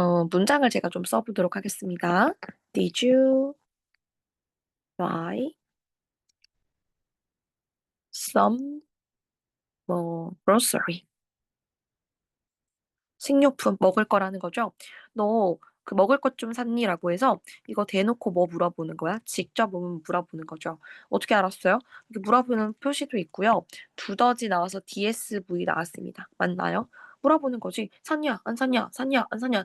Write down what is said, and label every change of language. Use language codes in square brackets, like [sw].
[ko] 문장을 제가 좀 써보도록 하겠습니다. [en] Did you buy some grocery? [ko] 식료품, 먹을 거라는 거죠. 너 그 먹을 것 좀 샀니?라고 해서 이거 대놓고 뭐 물어보는 거야? 직접 물어보는 거죠. 어떻게 알았어요? 이렇게 물어보는 표시도 있고요. 두더지 나와서 DSV 나왔습니다. 맞나요? 물어보는 거지. 샀냐? 안 샀냐? 샀냐? 안 샀냐?